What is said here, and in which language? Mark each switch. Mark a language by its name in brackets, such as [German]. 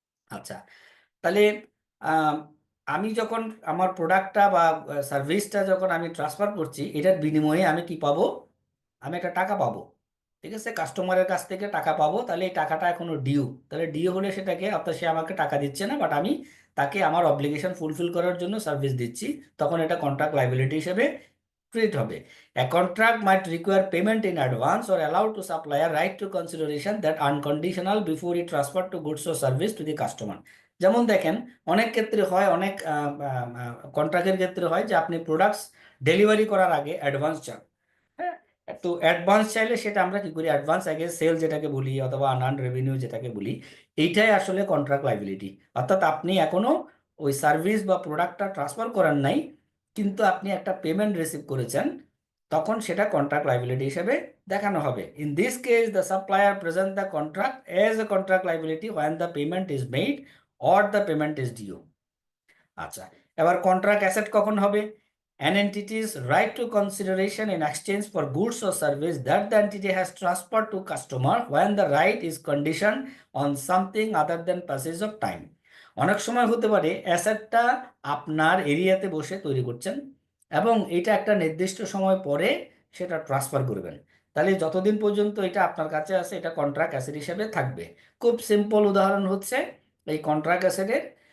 [Bangla] আচ্ছা, তাহলে আমি যখন আমার প্রোডাক্টটা বা সার্ভিসটা যখন আমি ট্রান্সফার করছি, এটার বিনিময়ে আমি কি পাবো, আমি একটা টাকা পাবো। ঠিক আছে, কাস্টমারের কাছ থেকে টাকা পাবো, তাহলে এই টাকাটা এখনো ডিউ। তাহলে ডিউ হলে সেটাকে, অর্থাৎ সে আমাকে টাকা দিচ্ছে না, বাট আমি তাকে আমার অব্লিগেশন ফুলফিল করার জন্য সার্ভিস দিচ্ছি, তখন এটা কন্ট্রাক্ট লাইবিলিটি হিসেবে ট্রিট হবে। [English] A contract might require payment in advance or allow to supplier right to consideration that unconditional before it transfer to goods or service to the customer. [Bangla] যেমন দেখেন অনেক ক্ষেত্রে হয়, অনেক কন্ট্রাক্টের ক্ষেত্রে হয় যে আপনি প্রোডাক্টস ডেলিভারি করার আগে অ্যাডভান্স চান। হ্যাঁ, তো অ্যাডভান্স চাইলে সেটা আমরা কি করি, অ্যাডভান্স আগে সেল যেটাকে বলি অথবা আনআর্নড রেভিনিউ যেটাকে বলি, এইটাই আসলে কন্ট্রাক্ট লাইবিলিটি। অর্থাৎ আপনি এখনো ওই সার্ভিস বা প্রোডাক্টটা ট্রান্সফার করার নাই, কিন্তু আপনি একটা পেমেন্ট রিসিভ করেছেন, তখন সেটা কন্ট্রাক্ট লাইবিলিটি হিসেবে দেখানো হবে। [English] In this case the supplier present the contract as a contract liability when the payment is made or the payment is due. [Bangla] আচ্ছা, এবার কন্ট্রাক্ট অ্যাসেট কখন হবে, [English] an entity's right to consideration in exchange for goods or service that the entity has transferred to customer when the right is conditioned on something other than passage of time. [Bangla] অনেক সময় হতে পারে অ্যাসেটটা আপনার এরিয়াতে বসে তৈরি করছেন এবং এটা একটা নির্দিষ্ট সময় পরে সেটা ট্রান্সফার করবেন, তাহলে যতদিন পর্যন্ত এটা আপনার কাছে আছে এটা কন্ট্রাক্ট অ্যাসেট হিসেবে থাকবে। খুব সিম্পল উদাহরণ হচ্ছে এই কন্ট্রাক্ট অ্যাসেটের,